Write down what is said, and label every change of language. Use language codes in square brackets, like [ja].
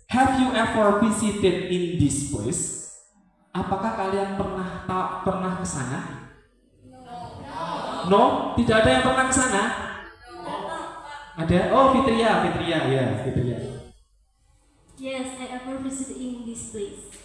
[en] Have you ever visited in this place? [id] Apakah kalian pernah ke sana? No, tidak ada yang pernah ke sana. Ada? Oh, Fitria, ya, Fitria. [en] Yes, I ever visited in this place.